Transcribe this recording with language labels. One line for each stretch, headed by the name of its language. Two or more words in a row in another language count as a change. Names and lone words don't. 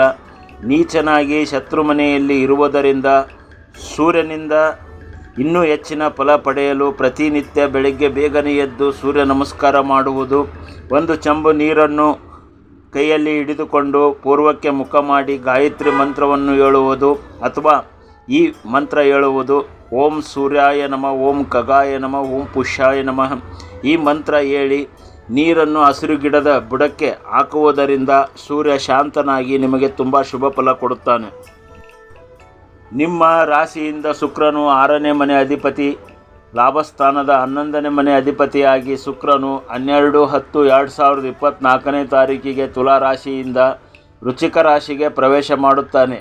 Kannada: ನೀಚನಾಗಿ ಶತ್ರು ಮನೆಯಲ್ಲಿ ಇರುವುದರಿಂದ ಸೂರ್ಯನಿಂದ ಇನ್ನೂ ಹೆಚ್ಚಿನ ಫಲ ಪಡೆಯಲು ಪ್ರತಿನಿತ್ಯ ಬೆಳಗ್ಗೆ ಬೇಗನೆ ಎದ್ದು ಸೂರ್ಯ ನಮಸ್ಕಾರ ಮಾಡುವುದು, ಒಂದು ಚೆಂಬು ನೀರನ್ನು ಕೈಯಲ್ಲಿ ಹಿಡಿದುಕೊಂಡು ಪೂರ್ವಕ್ಕೆ ಮುಖ ಮಾಡಿ ಗಾಯತ್ರಿ ಮಂತ್ರವನ್ನು ಹೇಳುವುದು ಅಥವಾ ಈ ಮಂತ್ರ ಹೇಳುವುದು.
Sanskrit: ಓಂ ಸೂರ್ಯಾಯ ನಮಃ, ಓಂ ಖಗಾಯ ನಮಃ, ಓಂ ಪುಷ್ಯಾಯ ನಮಃ.
Kannada: ಈ ಮಂತ್ರ ಹೇಳಿ ನೀರನ್ನು ಹಸಿರು ಗಿಡದ ಬುಡಕ್ಕೆ ಹಾಕುವುದರಿಂದ ಸೂರ್ಯ ಶಾಂತನಾಗಿ ನಿಮಗೆ ತುಂಬ ಶುಭ ಫಲ ಕೊಡುತ್ತಾನೆ. ನಿಮ್ಮ ರಾಶಿಯಿಂದ ಶುಕ್ರನು 6ನೇ ಮನೆ ಅಧಿಪತಿ, ಲಾಭಸ್ಥಾನದ 11ನೇ ಮನೆ ಅಧಿಪತಿಯಾಗಿ ಶುಕ್ರನು 12/10/2024 ತಾರೀಕಿಗೆ ತುಲಾ ರಾಶಿಯಿಂದ ವೃಶ್ಚಿಕ ರಾಶಿಗೆ ಪ್ರವೇಶ ಮಾಡುತ್ತಾನೆ.